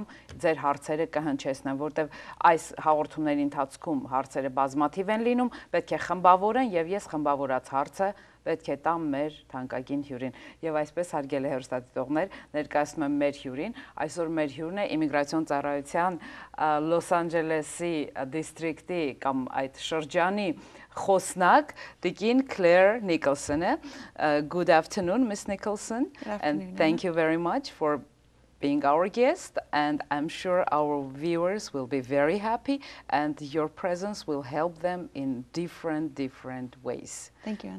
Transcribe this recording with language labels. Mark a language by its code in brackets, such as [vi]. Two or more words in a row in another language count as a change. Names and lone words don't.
[hy] ձեր հարցերը կհնչեցնեմ, որտեւ այս հաղորդումների ընթացքում հարցերը բազմաթիվ են լինում, պետք է խմբավորեն եւ ես խմբավորած հարցը պետք է տամ մեր թանկագին հյուրին։ Եվ այսպես հարգելի հեռուստադիտողներ, ներկայացնում եմ մեր հյուրին։ Այսօր մեր հյուրն է իմիգրացիոն ծառայության Լոս Անջելեսի դիստրիկտի կամ այդ շրջանի խոսնակ Տիկին Claire Nicholson. [en] Good afternoon, Miss Nicholson. Good afternoon, and thank you very much for being our guest, and I'm sure our viewers will be very happy, and your presence will help them in different ways. Thank you, Anna.